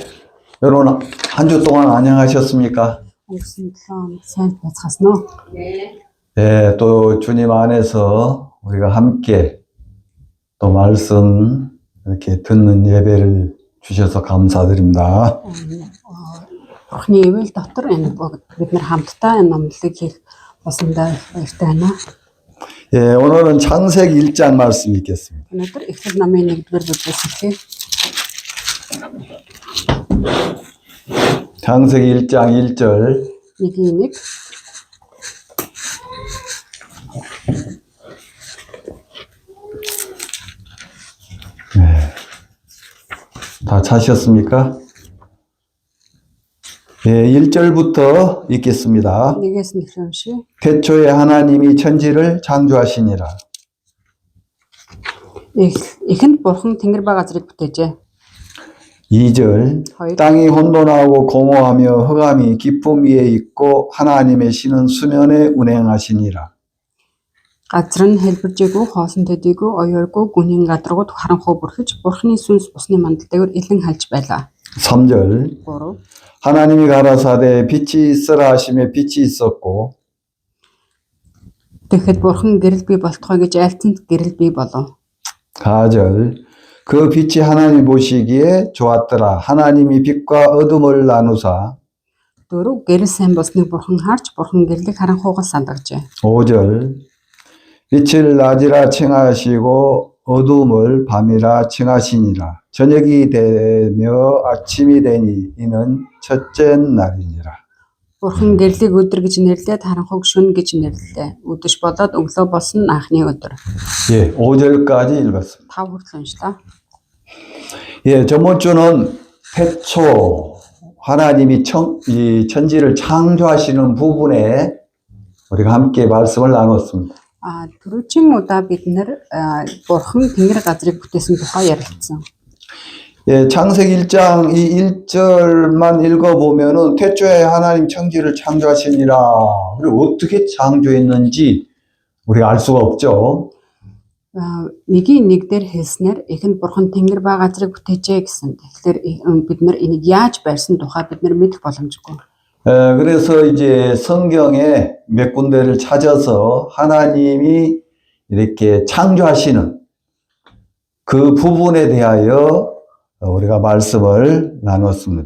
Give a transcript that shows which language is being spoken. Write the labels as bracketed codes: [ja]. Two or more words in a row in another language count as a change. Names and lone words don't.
[ko] 여러분, 한 주 동안 안녕하셨습니까? 네. 예, 또 주님 안에서 우리가 함께 또 말씀 이렇게 듣는 예배를 주셔서 감사드립니다. [mn] Бурхны ивэл дотор энэ бид нар хамтдаа энэ номлыг хийх болсондоо баяртай байна. [ko] 예, 오늘은 창세기 1장 말씀 읽겠습니다. [mn] Өнөөдөр Эхлэл номын 1-р бүлгээс эхлэе. [ko] 창세기 1장 1절. [mn] 1-1. [ko] 다 찾으셨습니까? 예, 1절부터 읽겠습니다. [mn] 1-ээс нь эхлэв. [ko] 태초에 하나님이 천지를 창조하시니라. [mn] Эхэнд бурхан тэнгэр ба газрыг бүтээжээ. [ko] 2절 땅이 혼돈하고 공허하며 흑암이 깊음 위에 있고 하나님의 신은 수면에 운행하시니라. [mn] Газар нь хэлбэржээгүй, хоосон төдийгүй, оёоргүй, гүнийн гадаргууд харанхуй бүрхэж, бурханы сүнс усны мандалдаагаар илэн хальж байлаа. [ko] 3절 [mn] 3. [ko] 하나님이 가라사대 빛이 있으라 하시며 빛이 있었고 [mn] Тэгэхэд бурхан гэрэл бий болтугай гэж айлцанд гэрэл бий болов. [ko] 4절 그 빛이 하나님이 보시기에 좋았더라. 하나님이 빛과 어둠을 나누사. [mn] 4. Гэрэл сайн болсныг бурхан харж, бурхан гэрлийг харанхуйгаас сандагжээ. [ko] 5절 빛을 낮이라 칭하시고 어둠을 밤이라 칭하시니라. 저녁이 되며 아침이 되니 이는 첫째 날이니라. [mn] Бурхан гэрлийг өдөр гэж нэрлээд харанхуйг шөнө гэж нэрлэлээ. Өдөш болоод өглөө болсон нь анхны өдөр. [ko] 예, 5절까지 읽었습니다. [mn] 5 хүртэл уншлаа. [ko] 예, 저번 주는 태초 하나님이 이 천지를 창조하시는 부분에 우리가 함께 말씀을 나눴습니다. [mn] Түрүүчийн удаа бид нэр бурхан тэнгэр газрыг бүтээсэн тухай ярилцсан. [ko] 예, 창세기 1장 이 1절만 읽어보면은 태초에 하나님 천지를 창조하시니라. 그리고 어떻게 창조했는지 우리가 알 수가 없죠. [mn] Нэгийн нэг дээр хэлснээр эхэнд бурхан тэнгэр ба газрыг бүтээжээ гэсэн. Тэгэхээр бид нар энийг яаж барьсан тухай бид нар мэдэх боломжгүй. [ko] 그래서 이제 성경에 몇 군데를 찾아서 하나님이 이렇게 창조하시는 그 부분에 대하여 우리가 말씀을 나눴습니다.